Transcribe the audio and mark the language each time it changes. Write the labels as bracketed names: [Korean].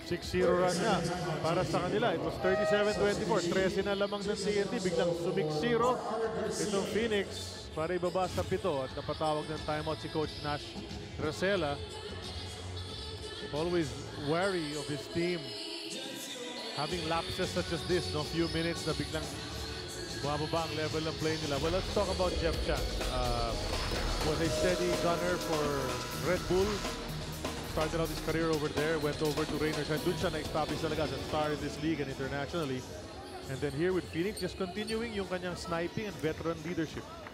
[Filipino] 6-0 run niya para sa kanila. [English] It was 37-24. [Filipino] 13 na lamang ng TNT. Biglang sumik-0 itong Phoenix para ibaba sa 7 at napatawag ng timeout si Coach Nash Rosella. [English] Always wary of his team having lapses such as this, no? [Filipino] Few minutes na biglang bumababa ang level ng play nila. [English] Well, let's talk about Jeff Chan. Was a steady gunner for Red Bull. Started out his career over there, went over to Raynor Shine. [Filipino] Doon siya na-establish talaga [English] as a star in this league and internationally. And then here with Phoenix, just continuing [Filipino] yung kanyang [English] sniping and veteran leadership.